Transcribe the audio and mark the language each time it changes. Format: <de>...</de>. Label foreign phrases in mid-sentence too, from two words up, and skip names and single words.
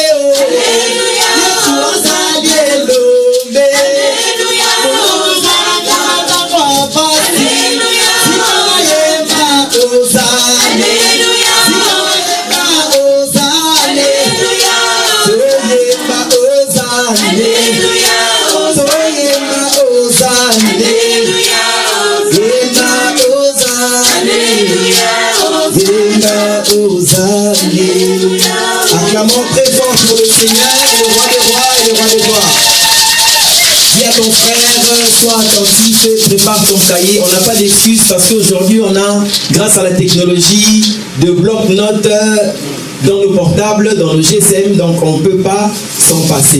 <ln>Alléluia, Hosanna Elombe, Alléluia, Hosanna Papa, Alléluia, Yopeyemba, Hosanna, Alléluia, Yopeyemba, Hosanna, Alléluia, Yopeyemba, Hosanna, Alléluia, Yopeyemba, Hosanna, Alléluia, Yopeyemba, Hosanna, Alléluia, Hosanna,</ln> <fr>Alléluia. Acclamons très fort pour le Seigneur, le roi des rois et le roi des gloires. à ton frère, sois attentif, prépare ton cahier. On n'a pas d'excuses parce qu'aujourd'hui on a, grâce à la technologie, de bloc-notes dans nos portables, dans nos GSM, donc on ne peut pas s'en passer.</fr>